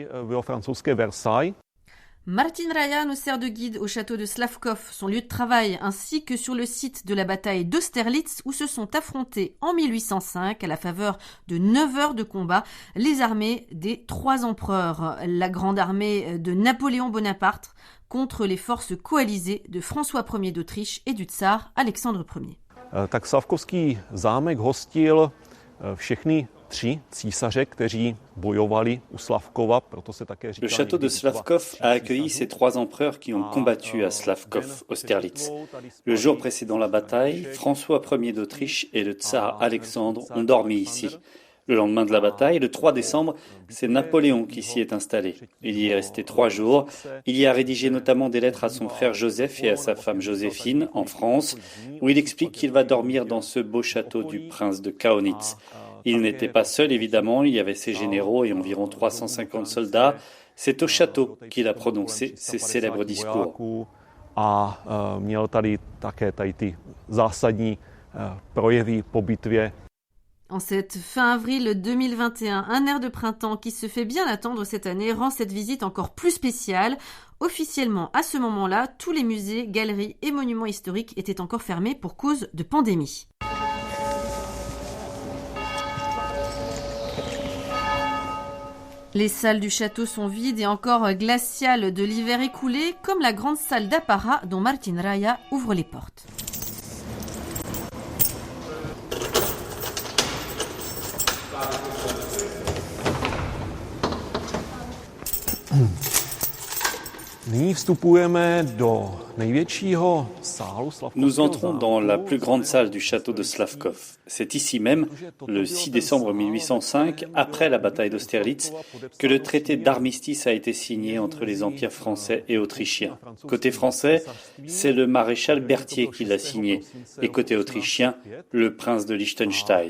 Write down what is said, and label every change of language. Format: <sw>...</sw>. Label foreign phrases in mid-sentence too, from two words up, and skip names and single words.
<fr>Martin Raja nous sert de guide au château de Slavkov, son lieu de travail, ainsi que sur le site de la bataille d'Austerlitz où se sont affrontés en 1805, à la faveur de 9 heures de combat, les armées des 3 empereurs, la grande armée de Napoléon Bonaparte contre les forces coalisées de François Ier d'Autriche et du tsar Alexandre Ier.</fr> <cs>Tak Slavkovský zámek hostil všechny 3 císaře, kteří bojovali u Slavkova, proto se také říká.</cs> <fr>Le château de Slavkov a accueilli ces 3 empereurs qui ont combattu à Slavkov, Austerlitz. Le jour précédant la bataille, François Ier d'Autriche et le tsar Alexandre ont dormi ici. Le lendemain de la bataille, le 3 décembre, c'est Napoléon qui s'y est installé. Il y est resté 3 jours. Il y a rédigé notamment des lettres à son frère Joseph et à sa femme Joséphine, en France, où il explique qu'il va dormir dans ce beau château du prince de Kaunitz. Il n'était pas seul, évidemment, il y avait ses généraux et environ 350 soldats. C'est au château qu'il a prononcé ses célèbres discours.</fr> <cs>A měl tady také ty zásadní projevy po bitvě.</cs> <fr>En cette fin avril 2021, un air de printemps qui se fait bien attendre cette année rend cette visite encore plus spéciale. Officiellement, à ce moment-là, tous les musées, galeries et monuments historiques étaient encore fermés pour cause de pandémie. Les salles du château sont vides et encore glaciales de l'hiver écoulé, comme la grande salle d'apparat dont Martin Raja ouvre les portes.</fr> <cs>Nyní vstupujeme do největšího sálu Slavkovského.</cs> <fr>Nous entrons dans la plus grande salle du château de Slavkov. C'est ici même, le 6 décembre 1805, après la bataille d'Austerlitz, que le traité d'armistice a été signé entre les empires français et autrichiens. Côté français, c'est le maréchal Berthier qui l'a signé, et côté autrichien, le prince de Liechtenstein.</fr>